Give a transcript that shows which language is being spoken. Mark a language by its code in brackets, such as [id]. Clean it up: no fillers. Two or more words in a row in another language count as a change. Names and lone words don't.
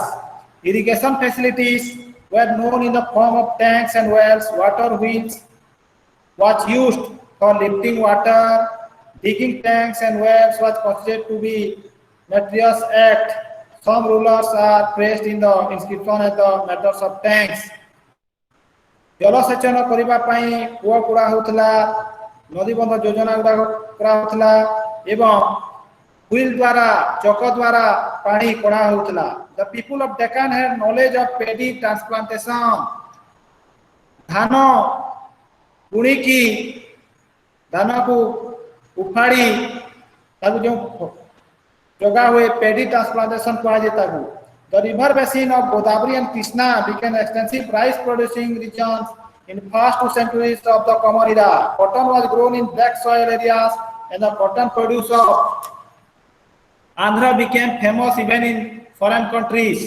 [en] Irrigation facilities were known in the form of tanks and wells. Water wheels was used for lifting water. Digging tanks and wells was considered to be materials act. Some rulers are praised in the inscription as the matters of tanks. [or] ଜଳସେଚନ କରିବା ପାଇଁ କୂଅ ଖୋଳା ହେଉଥିଲା, ନଦୀବନ୍ଧ ଯୋଜନା ଗୁଡ଼ା କରା ହେଉଥିଲା ଏବଂ ହୁଇଲ ଦ୍ୱାରା ଚକ ଦ୍ୱାରା ପାଣି କଢ଼ା ହେଉଥିଲା. [en] The people of Deccan had knowledge of paddy transplantation. [or] ଧାନ ବୁଣି କି ଧାନ କୁ ଉପାଡ଼ି ତାକୁ ଯୋ ଜାଗା ହୁଏ [en] paddy transplantation [hi] कहा जाता है. [en] The river basin of Godavari and Krishna became extensive rice-producing regions in first 2 centuries of the Common Era. Cotton was grown in black soil areas, and the cotton produce of Andhra became famous even in foreign countries.